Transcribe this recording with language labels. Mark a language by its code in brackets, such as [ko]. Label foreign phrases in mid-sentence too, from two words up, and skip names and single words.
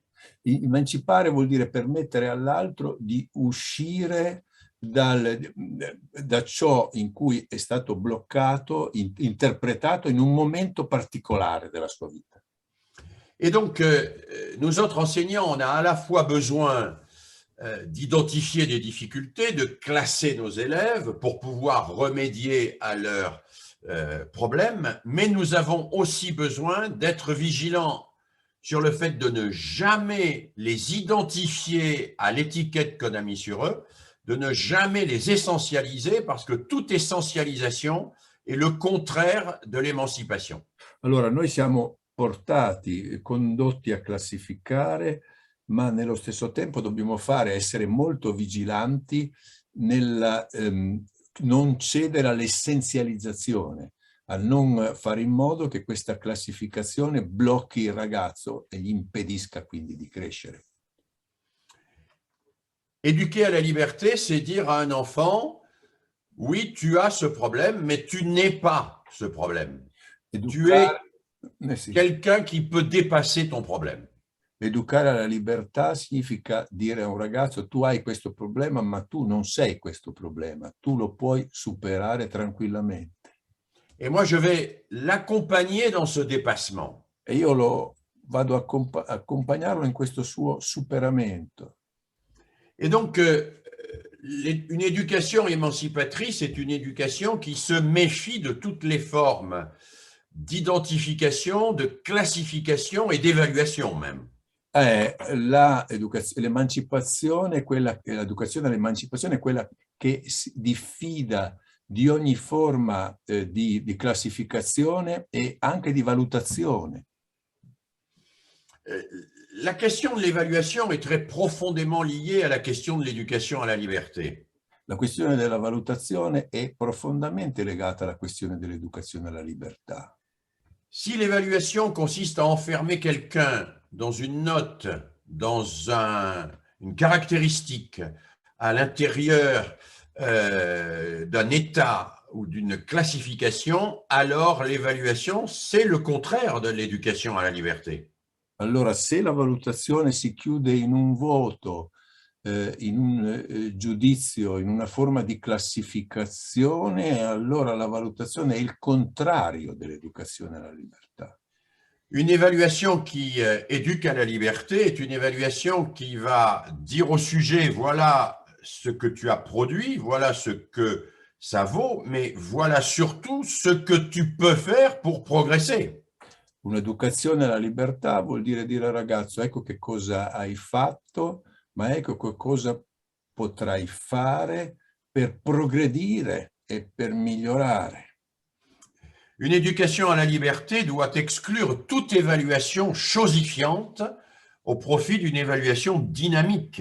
[it] Emancipare vuol dire permettere all'altro di uscire da ciò in cui è stato bloccato, interpretato in un momento particolare della sua vita. [fr] Et donc, nous autres enseignants, on a à la fois besoin d'identifier des difficultés, de classer nos élèves pour pouvoir remédier à leurs problèmes, mais nous avons aussi besoin d'être vigilants sur le fait de ne jamais les identifier à l'étiquette qu'on a mise sur eux, de ne jamais les essentialiser, parce que toute essentialisation est le contraire de l'émancipation. [it] Allora, noi siamo portati, condotti a classificare, ma nello stesso tempo dobbiamo essere molto vigilanti nel non cedere all'essenzializzazione, a non fare in modo che questa classificazione blocchi il ragazzo e gli impedisca quindi di crescere. [fr] Éduquer à la liberté, c'est dire à un enfant, oui, tu as ce problème, mais tu n'es pas ce problème. Tu es quelqu'un qui peut dépasser ton problème. [it] Educare alla libertà significa dire a un ragazzo: tu hai questo problema, ma tu non sei questo problema, tu lo puoi superare tranquillamente. [fr] Et moi, je vais l'accompagner dans ce dépassement. [it] E io vado a accompagnarlo in questo suo superamento. [fr] Et donc, une éducation émancipatrice est une éducation qui se méfie de toutes les formes d'identification, de classification et d'évaluation même. [it] L'emancipazione, l'educazione all'emancipazione è quella che si diffida di ogni forma di classificazione e anche di valutazione. [fr] La question de l'évaluation est très profondément liée à la question de l'éducation à la liberté. [it] La questione della valutazione è profondamente legata alla questione dell'educazione alla libertà. [fr] Si l'évaluation consiste à enfermer quelqu'un dans une note, dans une caractéristique à l'intérieur d'un état ou d'une classification, alors l'évaluation, c'est le contraire de l'éducation à la liberté. [it] Allora, se la valutazione si chiude in un voto, in un giudizio, in una forma di classificazione, allora la valutazione è il contrario dell'educazione alla libertà. [fr] Une évaluation qui éduque à la liberté est une évaluation qui va dire au sujet, voilà ce que tu as produit, voilà ce que ça vaut, mais voilà surtout ce que tu peux faire pour progresser. [it] Un'educazione alla libertà vuol dire al ragazzo: ecco che cosa hai fatto, ma ecco che cosa potrai fare per progredire e per migliorare. [fr] Une éducation à la liberté doit exclure toute évaluation chosifiante au profit d'une évaluation dynamique.